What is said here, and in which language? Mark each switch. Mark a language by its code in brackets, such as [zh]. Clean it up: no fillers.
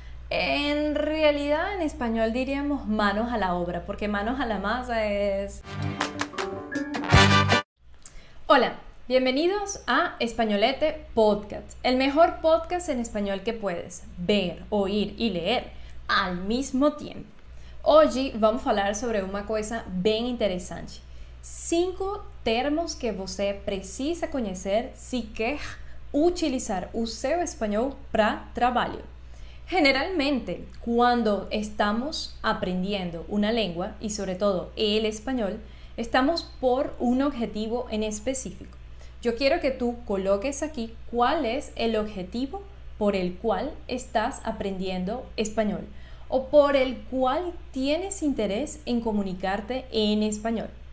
[es] En realidad en español diríamos manos a la obra, porque manos a la masa es... Hola, bienvenidos a Españolete Podcast, el mejor podcast en español que puedes ver, oír y leer al mismo tiempo. [pt] Hoje vamos falar sobre uma coisa bem interessante. 5 termos que você precisa conhecer se quer utilizar o seu espanhol para trabalho. [es] Generalmente, cuando estamos aprendiendo una lengua y sobre todo el español, estamos por un objetivo en específico. Yo quiero que tú coloques aquí cuál es el objetivo por el cual estás aprendiendo español o por el cual tienes interés en comunicarte en español.